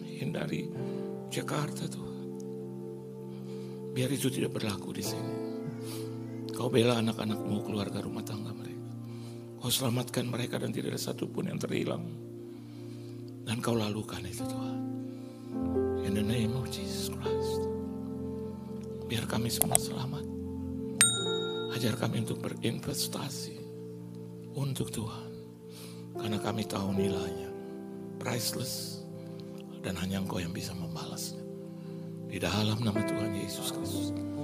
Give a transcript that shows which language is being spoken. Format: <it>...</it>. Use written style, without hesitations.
<id>Hindari Jakarta Tuhan. Biar itu tidak berlaku di sini. Kau bela anak-anak-Mu, keluarga rumah tangga mereka. Kau selamatkan mereka dan tidak ada satupun yang terhilang. Dan kau lalukan itu Tuhan.</id> <en>In the name of Jesus Christ.</en> <id>Biar kami semua selamat. Ajar kami untuk berinvestasi untuk Tuhan. Karena kami tahu nilainya. Priceless. Dan hanya Engkau yang bisa membalasnya. Di dalam nama Tuhan Yesus Kristus.</id>